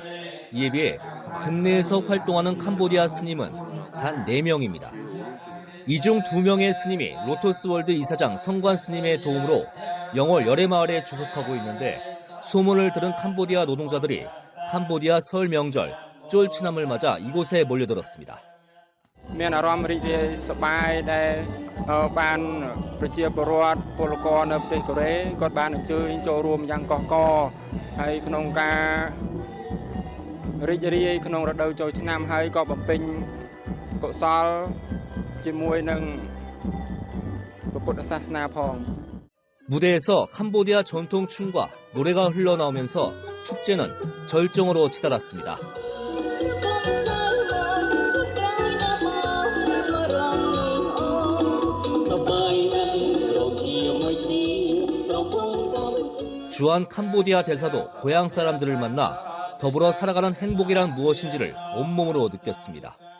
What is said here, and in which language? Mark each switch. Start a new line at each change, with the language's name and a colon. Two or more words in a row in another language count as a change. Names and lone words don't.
Korean: 이에 비해 국내에서 활동하는 캄보디아 스님은 단 4명입니다. 이 중 2명의 스님이 로터스월드 이사장 성관 스님의 도움으로 영월 열애마을에 주석하고 있는데 소문을 들은 캄보디아 노동자들이 캄보디아 설 명절 쫄치남을 맞아 이곳에 몰려들었습니다.
Khmer: មានអារម្មណ៍រីករាយសប្បាយដែលបានប្រជាពលរដ្ឋពលករនៅប្រទេសកូរ៉េគាត់បានអញ្ជើញចូលរួមយ៉ាងកកកហើយក្នុងការរីករាយក្នុងរដូវចូលឆ្នាំហើយក៏បំពេញកុសលជាមួយនឹងពុទ្ធសាសនាផង
Korean: 무대에서 캄보디아 전통 춤과 노래가 흘러나오면서 축제는 절정으로 치달았습니다. 주한 캄보디아 대사도 고향 사람들을 만나 더불어 살아가는 행복이란 무엇인지를 온몸으로 느꼈습니다.